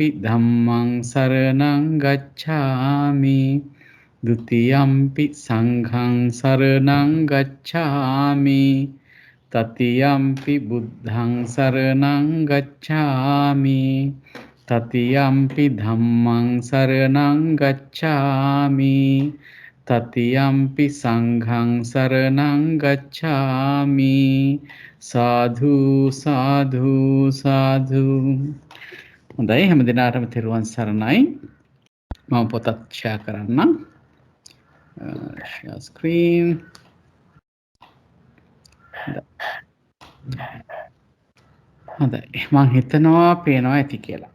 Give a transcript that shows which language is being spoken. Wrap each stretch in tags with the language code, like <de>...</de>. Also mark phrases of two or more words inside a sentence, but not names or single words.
<pi>ධම්මං සරණං ගච්ඡාමි ဒ ුතියම්පි සංඝං සරණං ගච්ඡාමි තතියම්පි බුද්ධං සරණං ගච්ඡාමි තතියම්පි ධම්මං සරණං ගච්ඡාමි තතියම්පි සංඝං සරණං ගච්ඡාමි සාධු සාධු සාධු.</pi> <si>හොඳයි, හැම දිනාටම තෙරුවන් සරණයි. මම පොතක් ෂෙයා කරන්නම්.</si> <en>share screen.</en> <si>හොඳයි, මම හිතනවා පේනවා ඇති කියලා.</si>